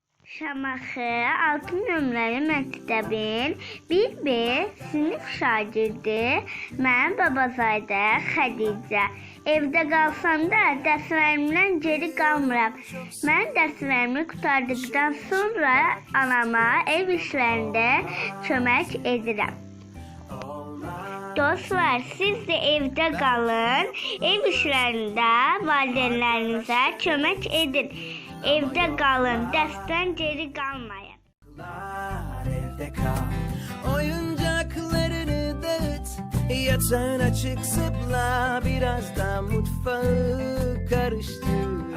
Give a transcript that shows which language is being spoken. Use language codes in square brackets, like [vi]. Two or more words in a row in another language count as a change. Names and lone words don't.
[az] Şamaxı 6 nömrəli məktəbin 1B sinif şagirdi mən Babazadə Xədicə. Evdə qalsam da dərslərimdən geri qalmıram. Mən dərslərimi qurtardıqdan sonra anama ev işlərində kömək edirəm. [tr] Dostlar, siz de evde kalın, ev işlerinde [az] valideynlerinize kömək edin. [tr] Evde kalın, dersten geri kalmayın. Evde kal, oyuncaklarını dağıt, yatağına çık zıpla, biraz da mutfağı karıştır.